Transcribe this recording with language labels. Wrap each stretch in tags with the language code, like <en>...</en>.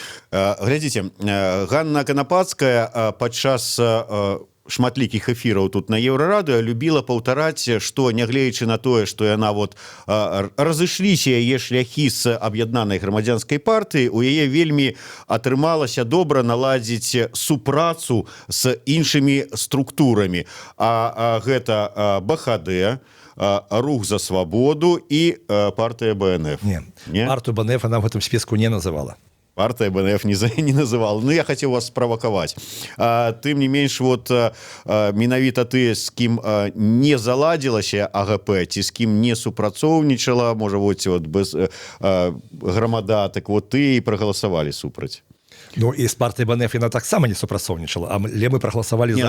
<be>Глядзіце, Ганна Канапацкая падчас шматлікіх эфіраў тут на Еўрарадыё любіла паўтараць, што нягледзячы на тое, што яна вот разышліся яе шляхі з аб'яднанай грамадзянскай партыі, у яе вельмі атрымалася добра наладзіць супрацу з іншымі структурамі. А гэта БХД, Рух за свабоду і партыя БНФ. Не?</be> <ru>Партію БНФ она в гэтым списку не называла. Партия БНФ не называла. Ну, я хотел вас справаковать.</ru> <be>Тым не менш, вот менавіта ты, з кім не заладзілася АГП, ці з кім не супрацоўнічала, можа, вот без грамада, так вот ты і прагаласавалі супраць. Ну, і з партыі БНФ яна таксама не супрацоўнічала, але мы прагаласавалі за.</be>